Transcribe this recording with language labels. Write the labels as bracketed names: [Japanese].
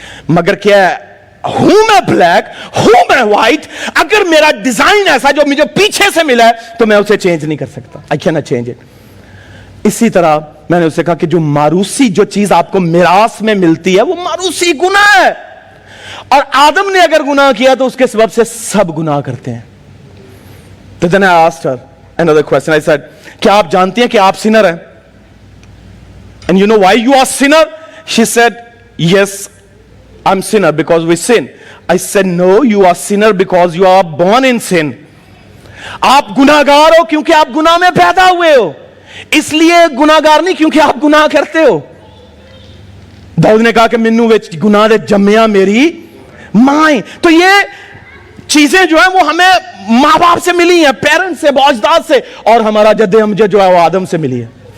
[Hindi] मगर क्या हूं मैं ब्लैक, हूं मैं व्हाइट, अगर मेरा डिजाइन ऐसा जो मुझे पीछे से मिला है तो मैं उसे चेंज नहीं कर सकता। [English] I can not change it. [Hindi] इसी तरह मैंने उससे कहा कि जो मारूसी जो चीज आपको मिरास में मिलती है वो मारूसी गुनाह है, और आदम ने अगर गुनाह किया तो उसके सबब से सब गुनाह करते हैं। [English] तो then I asked her another question. I said, [Hindi] क्या आप जानती हैं कि आप सिनर हैं? [English] And you know why you are sinner? She said, yes, I'm sinner because we sin. I said, no, you are sinner because you are born in sin. [Hindi] आप गुनाहगार हो क्योंकि आप गुनाह में पैदा हुए हो, इसलिए गुनाहगार नहीं क्योंकि आप गुनाह करते हो। [Punjabi] दाऊद ने कहा कि मैनू विच गुनाह दे जम्मिया मेरी मां। [Hindi] तो ये चीजें जो है वो हमें मां बाप से मिली हैं, पेरेंट्स से, अजदाद से, और हमारा जद्दे अमजद जो है वो आदम से मिली है।